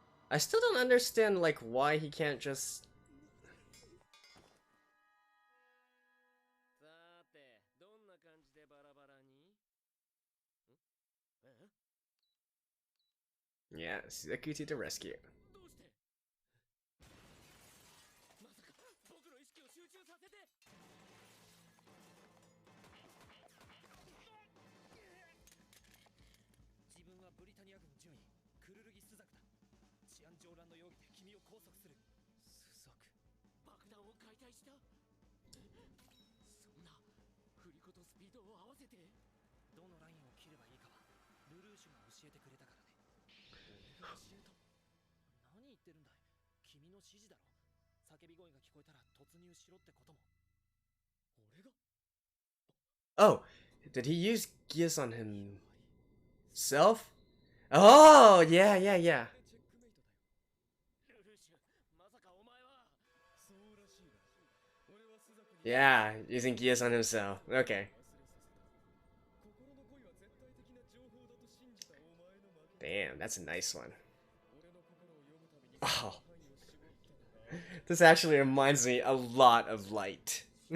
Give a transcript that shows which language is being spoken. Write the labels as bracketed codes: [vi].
[en] I still don't understand, like, why he can't just... [ja] さて、どんな感じでバラバラに？ [en] Yeah, Suzuki to the rescue. [ja] どうして？まさか僕の意識を集中させて。自分はブリタニア軍準尉クルルギスザクだ。治安上乱の容疑で君を拘束する。スザク、爆弾を解体した？そんな振り子とスピードを合わせて。どのラインを切ればいいかはルルーシュが教えてくれたからね。俺が教えた？何言ってるんだい。君の指示だろ。叫び声が聞こえたら突入しろってことも。俺が？ [en] Oh, did he use Geass on himself? Oh, yeah. [ja] チェックメイトだよ。ルルーシュ、まさかお前は。そうらしいな。俺はスザクに。 [en] Yeah, using Geass on himself. Okay. [ja] 心の声は絶対的な情報だと信じたお前の負け。 [en] Damn, that's a nice one. [ja] 俺の心を読むたびに [en] Oh, [ja] 範囲を絞ったのだ。 [en] this actually reminds me a lot of Light.